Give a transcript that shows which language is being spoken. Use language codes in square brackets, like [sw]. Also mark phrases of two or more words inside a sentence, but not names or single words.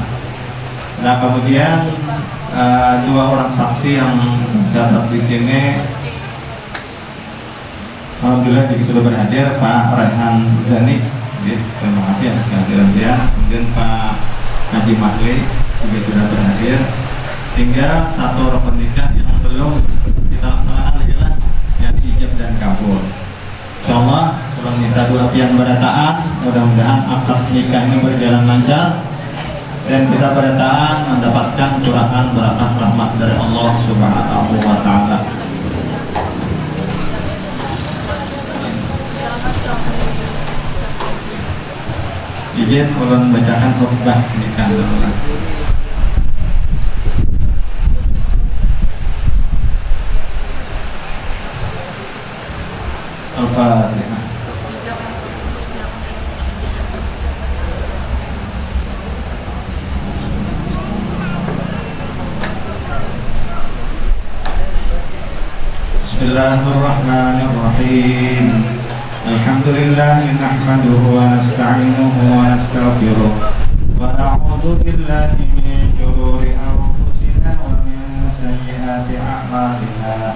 [id] Nah, kemudian 2 orang saksi yang tercatat di sini, alhamdulillah juga sudah berhadir Pak Raihan Zani. Terima kasih atas kehadiran dia. Kemudian Pak Haji Mahli juga sudah berhadir. Tinggal 1 rukun nikah yang belum kita laksanakan lagi lah, yang ijab dan kabul. Insyaallah kalau minta dua pian berataan, mudah-mudahan akad nikah ini berjalan lancar dan kita berataan mendapatkan curahan berkah rahmat dari [ar] الله سبحانه وتعالى. [id] Izin ulun bacakan khutbah nikah dulu. Al-Fatihah. [ar] بسم الله الرحمن الرحيم. الحمد لله نحمده ونستعينه ونستغفره ونعوذ بالله من شرور أنفسنا ومن سيئات أعمالنا.